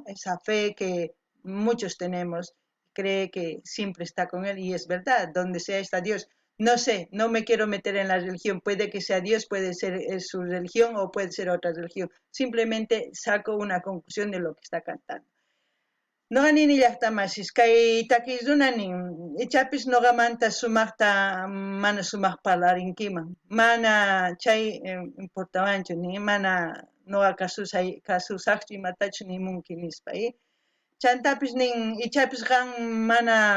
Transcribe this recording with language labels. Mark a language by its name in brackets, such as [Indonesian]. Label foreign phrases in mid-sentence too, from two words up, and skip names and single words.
[Spanish] Esa fe que muchos tenemos, cree que siempre está con él y es verdad, donde sea está Dios. No sé, no me quiero meter en la religión, puede que sea Dios, puede ser su religión o puede ser otra religión. Simplemente saco una conclusión de lo que está cantando. [Quechua] Nuqanini llaqtamasis kay takisrunanin ichapis nuqamanta sumaqta mana sumaq parlarinkiman mana chay importawanchu ni mana nuqa kasusaqchu imatachu nimunki nispa chantapis nin ichapis qan mana